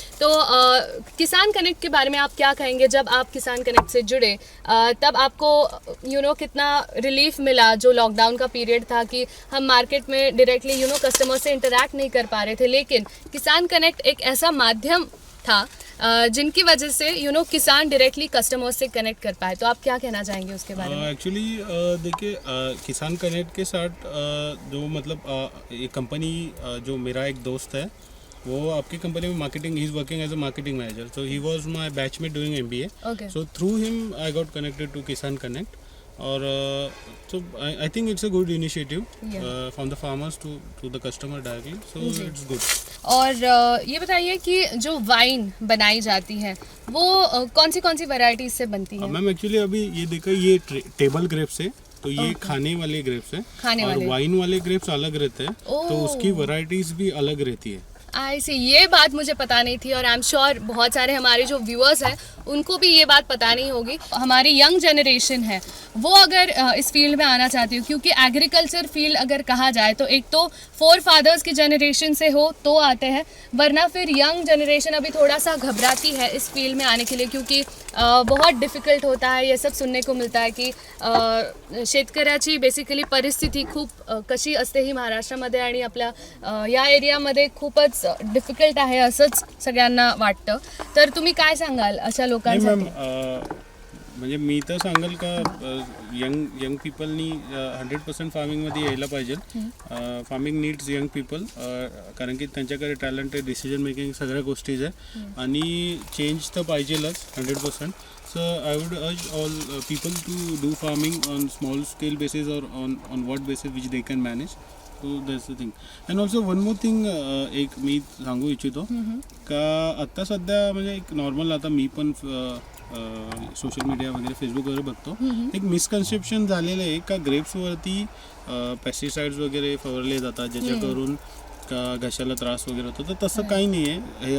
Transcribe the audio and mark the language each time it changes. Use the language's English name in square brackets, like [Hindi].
[Hindi] तो किसान कनेक्ट के बारे में आप क्या कहेंगे? जब आप किसान कनेक्ट से जुड़े तब आपको कितना रिलीफ मिला जो लॉकडाउन का पीरियड था कि हम मार्केट में डायरेक्टली कस्टमर से इंटरेक्ट नहीं कर पा रहे थे, लेकिन किसान कनेक्ट एक ऐसा माध्यम था जिनकी वजह से किसान डायरेक्टली कस्टमर से कनेक्ट कर पाए। तो आप क्या कहना चाहेंगे उसके बारे में? एक्चुअली देखिए, किसान कनेक्ट के साथ जो मतलब ये कंपनी जो मेरा एक दोस्त है वो आपकी कंपनी में marketing, [English] He is working as a marketing manager, so he was my batchmate doing MBA, so through him I got connected to Kisan Connect. और so I think it's a good initiative from the farmers to the customer directly, so it's good. [Hindi] और ये बताइए कि जो wine बनाई जाती है वो कौन सी वैरायटीज से बनती है? मैम एक्चुअली अभी ये देखो, ये टेबल ग्रेप्स है, तो ये खाने वाले ग्रेप्स है और वाइन वाले ग्रेप्स अलग रहते हैं, तो उसकी वैरायटीज भी अलग रहती है। आई सी, ये बात मुझे पता नहीं थी और [English] I am sure [Hindi] बहुत सारे हमारे जो व्यूअर्स हैं उनको भी ये बात पता नहीं होगी। हमारी यंग जनरेशन है वो अगर इस फील्ड में आना चाहती हो, क्योंकि एग्रीकल्चर फील्ड अगर कहा जाए तो एक तो फोर फादर्स की जनरेशन से हो तो आते हैं, वरना फिर यंग जनरेशन अभी थोड़ा सा घबराती है इस फील्ड में आने के लिए, क्योंकि बहुत डिफ़िकल्ट होता है। ये सब सुनने को [Marathi] मिळता आहे की शेतकऱ्याची बेसिकली परिस्थिती खूप कशी असते ही महाराष्ट्रामध्ये आणि आपल्या या एरियामध्ये खूपच डिफिकल्ट आहे असंच सगळ्यांना वाटतं। तर तुम्ही काय सांगाल अशा लोकांसाठी? म्हणजे मी तर सांगाल का यंग पीपलनी 100% फार्मिंगमध्ये यायला पाहिजे। [English] farming needs young people, [Marathi] कारण की त्यांच्याकडे टॅलेंट आहे, डिसिजन मेकिंग सगळ्या गोष्टीज आहे आणि चेंज तर पाहिजेलच 100%. [English] So I would urge all people to do farming on small scale basis or on what basis which they can manage. So that's the thing. And also one more thing, [Marathi] एक मी सांगू इच्छितो का आत्ता सध्या म्हणजे एक normal, आता मी पण सोशल मीडिया वगैरे फेसबुक वगैरे बघतो, एक मिसकन्सेप्शन झालेलं आहे का ग्रेप्सवरती पेस्टिसाइड्स वगैरे फवारले जातात ज्याच्याकरून का घशाला त्रास वगैरे होतो, तर तसं काही नाही आहे।